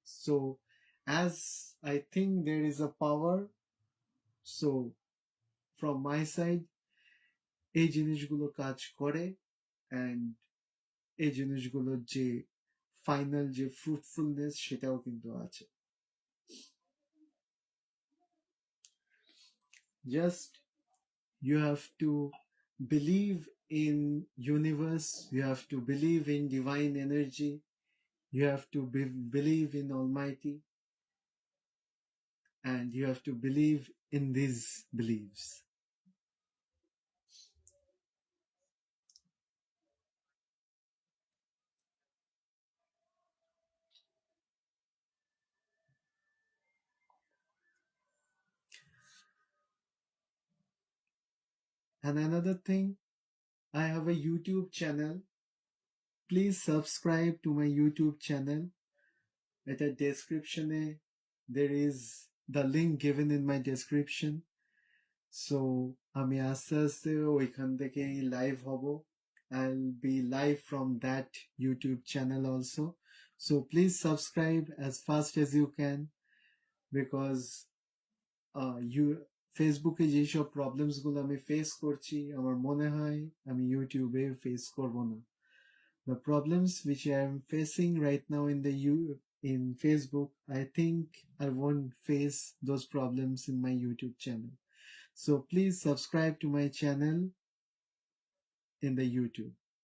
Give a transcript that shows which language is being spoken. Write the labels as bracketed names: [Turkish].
[English] so as I think there is a power, so from my side [Bangla] এই জিনিসগুলো কাজ করে। অ্যান্ড এই জিনিসগুলোর যে ফাইনাল যে ফ্রুটফুলনেস, সেটাও কিন্তু আছে। [English] Just you have to believe in universe, you have to believe in divine energy, you have to believe in almighty, and you have to believe in these beliefs. And another thing, I have a YouTube channel. Please subscribe to my YouTube channel. [Bangla] এটা ডেসক্রিপশনে [English] there is the link given in my description. [Bangla] So আমি আস্তে আস্তে ওইখান থেকে live হব. [English] I'll be live from that YouTube channel also. So please subscribe as fast as you can, because you [Bangla] ফেসবুকে যেসব প্রবলেমস গুলো আমি ফেস করছি আমার মনে হয় আমি ইউটিউবে ফেস করব না. [English] The problems which I am facing right now in Facebook, I think I won't face those problems in my YouTube channel. So please subscribe to my channel in the YouTube.